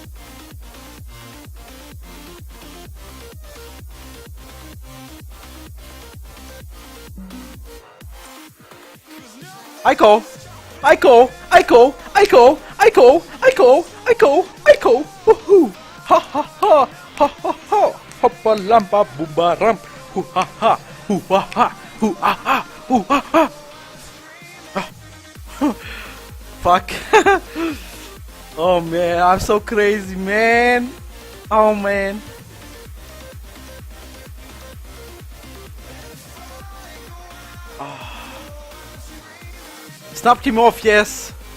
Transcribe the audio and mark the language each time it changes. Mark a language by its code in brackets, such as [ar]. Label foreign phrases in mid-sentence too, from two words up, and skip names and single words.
[en] I call. I call. I call. I call. I call. I call. I call. I call. Woohoo! Ha ha ha! Ha ha ha! Hoppa lampa booba ram! Hoo ha ha! Hoo ha ha! Hoo ha ha! Hoo ha ha! Fuck! Oh man, I'm so crazy, man! Oh man! Snapped him off, yes!